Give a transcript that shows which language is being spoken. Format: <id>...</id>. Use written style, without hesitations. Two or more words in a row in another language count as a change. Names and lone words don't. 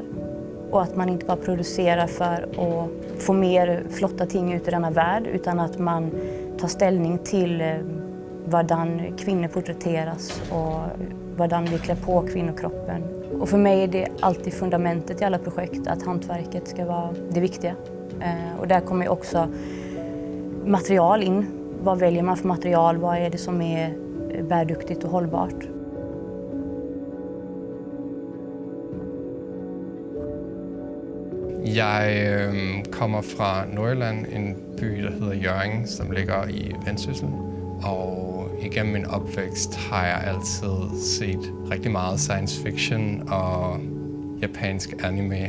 <sv>Och att man inte bara producerar för att få mer flotta ting ut i denna värld, utan att man tar ställning till hvordan kvinnor porträtteras och hvordan vi klär på kvinnokroppen. Och för mig är det alltid fundamentet i alla projekt att hantverket ska vara det viktiga. Och där kommer också material in. Vad väljer man för material? Vad är det som är bärduktigt och hållbart?</sv> <da>Jeg kommer fra Nordjylland, en by, der hedder Hjørring, som ligger i Vendsyssel. Og igennem min opvækst har jeg altid set rigtig meget science fiction og japansk anime.</da>